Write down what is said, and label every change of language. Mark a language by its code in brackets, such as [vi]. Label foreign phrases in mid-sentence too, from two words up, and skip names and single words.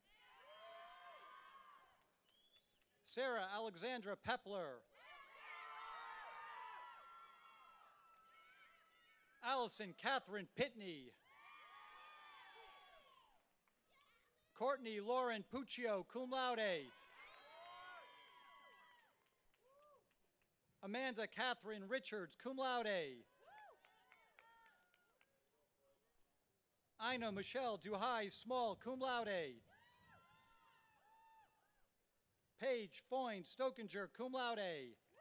[en] Sarah Alexandra Pepler. Allison Catherine Pitney. Courtney Lauren Puccio, [la] cum laude. [en] Amanda Catherine Richards, [la] cum laude. [en] Ina Michelle Duhai Small, [la] cum laude. [en] Paige Foyne Stokinger, [la] cum laude.